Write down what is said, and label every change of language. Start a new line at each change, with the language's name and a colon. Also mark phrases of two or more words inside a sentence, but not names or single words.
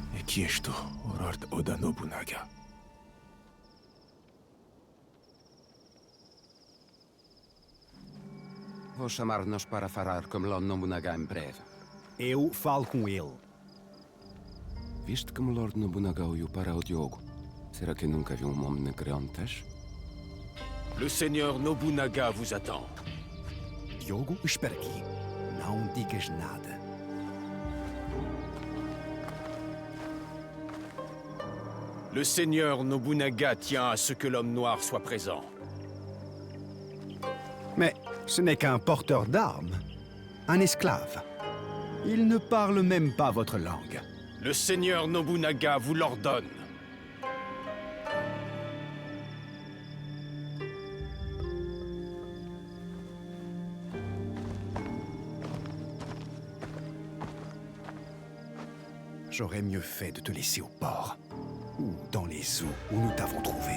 French: Qui es-tu, Lord Oda Nobunaga?
Portuguese: Vou chamar-nos para falar com Lord Nobunaga em breve. Eu falo com ele. Viste como Lord Nobunaga olhou para o Diogo? Será que nunca viu um homem negro antes?
French: Le seigneur Nobunaga vous attend.
Portuguese: Diogo, espera aqui. Não digas nada.
French: Le seigneur Nobunaga tient à ce que l'homme noir soit présent. Mais ce n'est qu'un porteur d'armes. Un esclave. Il ne parle même pas votre langue. Le seigneur Nobunaga vous l'ordonne. J'aurais mieux fait de te laisser au port. Ou dans les eaux où nous t'avons trouvé.